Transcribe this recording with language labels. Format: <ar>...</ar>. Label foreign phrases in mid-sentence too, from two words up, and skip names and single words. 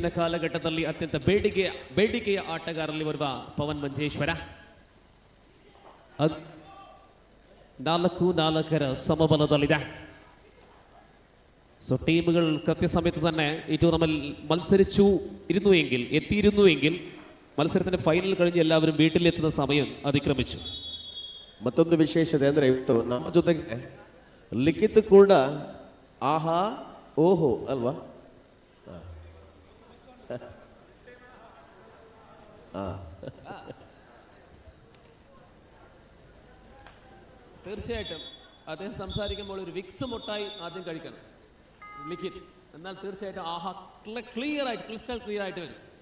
<kn>ಕಾಲಘಟ್ಟದಲ್ಲಿ ಅತ್ಯಂತ ಬೇಡಿಕೆಯ ಆಟಗಾರರಲ್ಲಿ ಬರುವ ಪವನ್ ಮಂಜೇಶ್ವರ 4-4 ಸಮಬಲದಲ್ಲಿದೆ.</kn> <ml>സോ ടീമുകൾ കൃത്യസമയത്ത് തന്നെ ഈ ടൂർണമെന്റ് എത്തിയിരുന്നു എങ്കിൽ മത്സരത്തിന്റെ ഫൈനൽ കഴിഞ്ഞ് എല്ലാവരും വീട്ടിലെത്തുന്ന സമയം അതിക്രമിച്ചു.</ml> <kn>ಮತ್ತೊಂದು ವಿಶೇಷತೆ ಅಂದರೆ ಇವತ್ತು ನಮ್ಮ ಜೊತೆಗೆ ಲಿಖಿತ್ ಕೂಡ ಆಹಾ ಓಹೋ ಅಲ್ವಾ,</kn> <ml>തീർച്ചയായിട്ടും അദ്ദേഹം സംസാരിക്കുമ്പോൾ ഒരു വിക്സ് മുട്ടായി ആദ്യം കഴിക്കണം ലിഖിത്, എന്നാൽ തീർച്ചയായിട്ടും ആഹാ</ml> <en>crystal clear</en> <ml>ആയിട്ട് വരും.</ml>